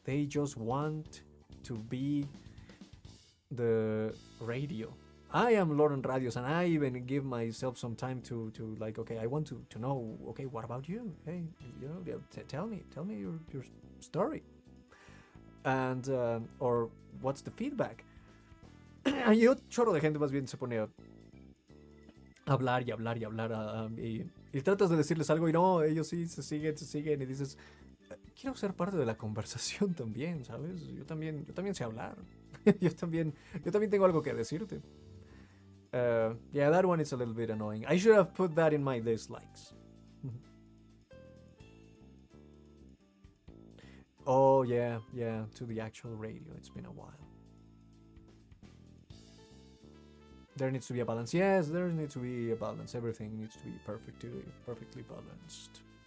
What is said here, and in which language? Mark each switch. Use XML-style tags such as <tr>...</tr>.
<en>They just want to be the radio. I am Lauren Radios, and I even give myself some time to like, okay, I want to know, okay, what about you? Hey, tell me your story. And or what's the feedback.</en> <es>Y un chorro de gente más bien se pone a hablar y tratas de decirles algo y no, ellos sí se siguen y dices, quiero ser parte de la conversación también, ¿sabes? Yo también sé hablar. yo también tengo algo que decirte.</es> <en>Yeah, that one is a little bit annoying. I should have put that in my dislikes. Oh, yeah, to the actual radio. It's been a while. There needs to be a balance. Yes, there needs to be a balance. Everything needs to be perfectly balanced.</en>